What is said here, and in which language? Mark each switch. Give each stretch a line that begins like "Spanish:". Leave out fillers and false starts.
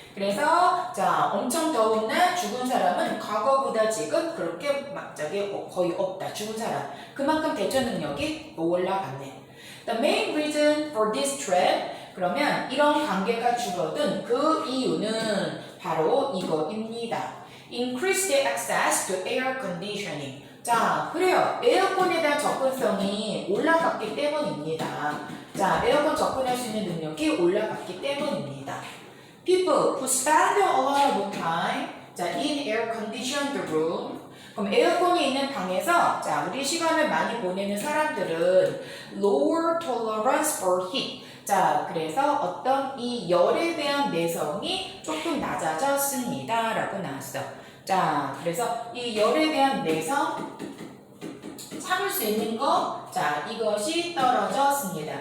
Korean: 그래서 자, 엄청 더운 날 죽은 사람은 과거보다 지금 그렇게 막자게 거의 없다. 죽은 사람. 그만큼 대처 능력이 올라갔네.
English: The main reason for this trend,
Korean: 그러면 이런 관계가 줄어든 그 이유는 바로 이거입니다.
English: Increased access to air conditioning.
Korean: 자, 그래요. 에어컨에 대한 접근성이 올라갔기 때문입니다. 자, 에어컨 접근할 수 있는 능력이 올라갔기 때문입니다.
English: People who spend a lot of time, 자, in air-conditioned room.
Korean: 그럼 에어컨이 있는 방에서 자, 우리 시간을 많이 보내는 사람들은
English: lower tolerance for heat.
Korean: 자, 그래서 어떤 이 열에 대한 내성이 조금 낮아졌습니다. 라고 나왔어. 자, 그래서 이 열에 대한 내성, 참을 수 있는 거, 자, 이것이 떨어졌습니다.